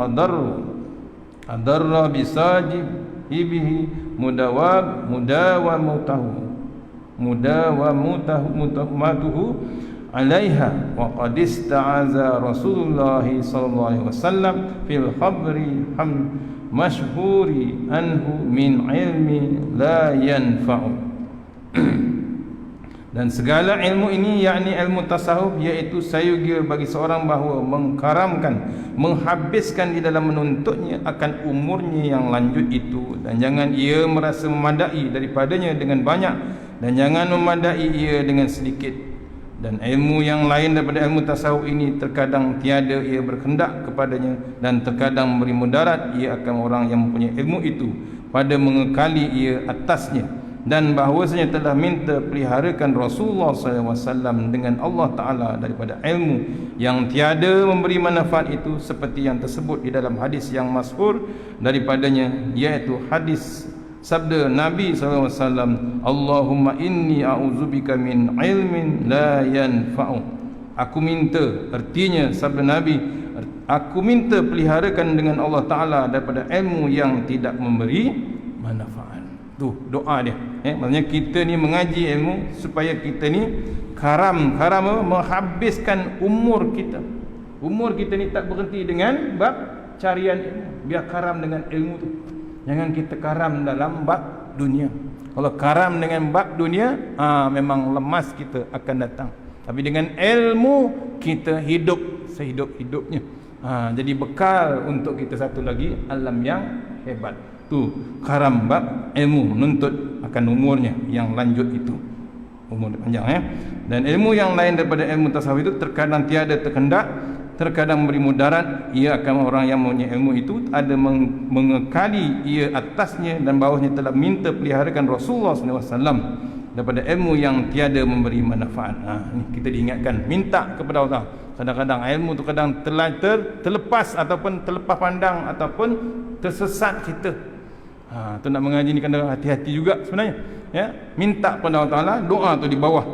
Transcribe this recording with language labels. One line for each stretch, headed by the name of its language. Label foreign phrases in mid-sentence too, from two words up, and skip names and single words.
Arabic: أضر بصاحبه مداومته عليها وقد استعاذ رسول الله صلى الله عليه وسلم في الخبر المشهور عنه من علم لا ينفع.
Malay: Dan segala ilmu ini, yakni ilmu tasawuf, iaitu sayugia bagi seorang bahawa mengkaramkan, menghabiskan di dalam menuntutnya akan umurnya yang lanjut itu, dan jangan ia merasa memadai daripadanya dengan banyak, dan jangan memadai ia dengan sedikit. Dan ilmu yang lain daripada ilmu tasawuf ini terkadang tiada ia berkehendak kepadanya, dan terkadang memberi mudarat ia akan orang yang mempunyai ilmu itu pada mengekali ia atasnya. Dan bahawasanya telah minta peliharakan Rasulullah SAW dengan Allah Ta'ala daripada ilmu yang tiada memberi manfaat itu, seperti yang tersebut di dalam hadis yang masyhur daripadanya, iaitu hadis sabda Nabi SAW,
Arabic: اللهم إني أعوذ بك من علم لا ينفع.
Malay: Aku minta, artinya sabda Nabi, aku minta peliharakan dengan Allah Ta'ala daripada ilmu yang tidak memberi manfaat. Tu doa dia. Maksudnya kita ni mengaji ilmu supaya kita ni karam menghabiskan umur kita. Umur kita ni tak berhenti dengan bab carian ilmu. Biar karam dengan ilmu tu. Jangan kita karam dalam bab dunia. Kalau karam dengan bab dunia, memang lemas kita akan datang. Tapi dengan ilmu kita hidup sehidup-hidupnya. Jadi bekal untuk kita satu lagi alam yang hebat. Tu karam bab ilmu, menuntut akan umurnya yang lanjut itu, umur panjang Dan ilmu yang lain daripada ilmu tasawuf itu terkadang tiada terkendak, terkadang memberi mudarat ia akan orang yang mempunyai ilmu itu, ada mengekali ia atasnya dan bawahnya telah minta peliharakan Rasulullah SAW daripada ilmu yang tiada memberi manfaat. Ini kita diingatkan, minta kepada Allah. Kadang-kadang ilmu tu kadang terlepas ataupun terlepas pandang ataupun tersesat kita. Tu nak mengaji ni kena hati-hati juga sebenarnya. Ya, minta pada Allah Taala, doa tu di bawah.